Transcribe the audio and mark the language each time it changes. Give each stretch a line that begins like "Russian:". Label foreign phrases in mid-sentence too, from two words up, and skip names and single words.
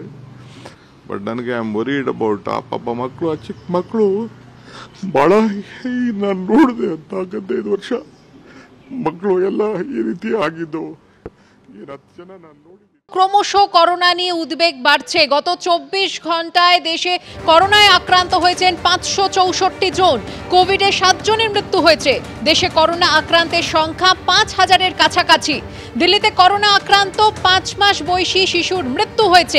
Kannada: ಬಟ್ ನನಗೆ
English: I am worried about
Kannada: ಆ ಪಾಪ ಮಕ್ಕಳು, ಆ ಚಿಕ್ಕ ಮಕ್ಕಳು ಬಹಳ ನಾನು ನೋಡಿದೆ ಅಂತ 15 ವರ್ಷ ಮಕ್ಕಳು ಎಲ್ಲ ಈ ರೀತಿ ಆಗಿದ್ದು ಏನು 10 ಜನ ನಾನು ನೋಡಿದ್ದೀನಿ।
Bangla: ক্রমশ করোনা নিয়ে উদ্বেগ বাড়ছে। গত 24 ঘন্টায় দেশে করোনায় আক্রান্ত হয়েছেন 564 জন। কোভিডে 7 জনের মৃত্যু হয়েছে। দেশে করোনা আক্রান্তের সংখ্যা 5000-এর কাছাকাছি। দিল্লিতে করোনা আক্রান্ত 5 মাস বয়সী শিশুর মৃত্যু হয়েছে।